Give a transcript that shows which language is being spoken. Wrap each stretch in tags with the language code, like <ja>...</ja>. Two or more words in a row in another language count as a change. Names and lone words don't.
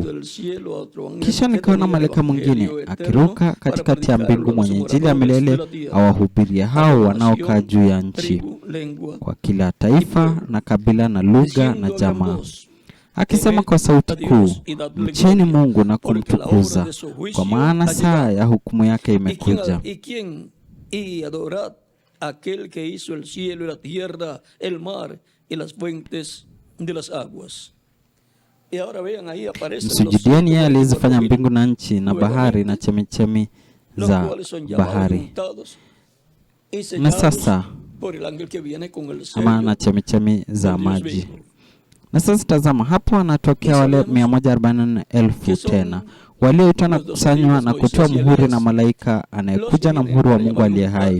<sw>Kisha nikaona malaika mwingine akiruka katikati ya mbingu, mwenye Injili ya milele awahubiria hao wanaokaa juu ya nchi, kwa kila taifa na kabila na lugha na jamaa, akisema kwa sauti kuu, mcheni Mungu na kumtukuza, kwa maana saa ya hukumu yake imekuja.</sw> <es>Y adorad aquel que hizo el cielo y la tierra, el mar y las fuentes de las aguas. Y ahora vean ahí aparecen</es> <sw>msujudieni yeye aliyezifanya mbingu na nchi na bahari na chemichemi za bahari. Na sasa na chemichemi za maji. Na sasa tazama, hapo wanatokea wale 144,000 tena walioitwa na kukusanywa na kutoa muhuri na malaika anayekuja na muhuri wa Mungu aliye hai.</sw>